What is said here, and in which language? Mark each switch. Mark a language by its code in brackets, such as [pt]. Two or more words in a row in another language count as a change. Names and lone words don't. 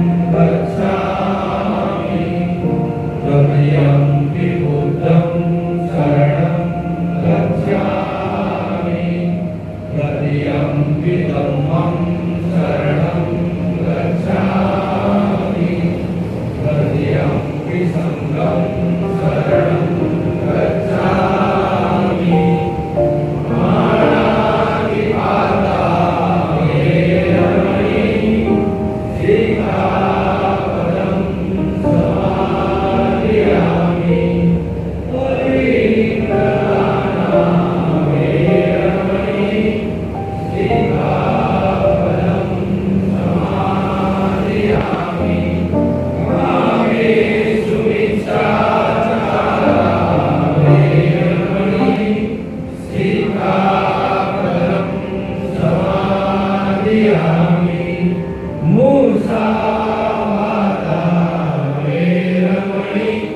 [pi] गच्छामि तृतीयंपि बुद्धं शरणं गच्छामि तृतीयंपि धम्मं शरणं गच्छामि तृतीयंपि संघं शरणं गच्छामि पाणिपाता वेरमणि सिक्खापदं समादयामि परिग्रहाणा वेरमणि सिक्खापदं समादयामि कामेषु मिथ्याचारा वेरमणि सिक्खापदं समादयामि मुसावादा वेरमणि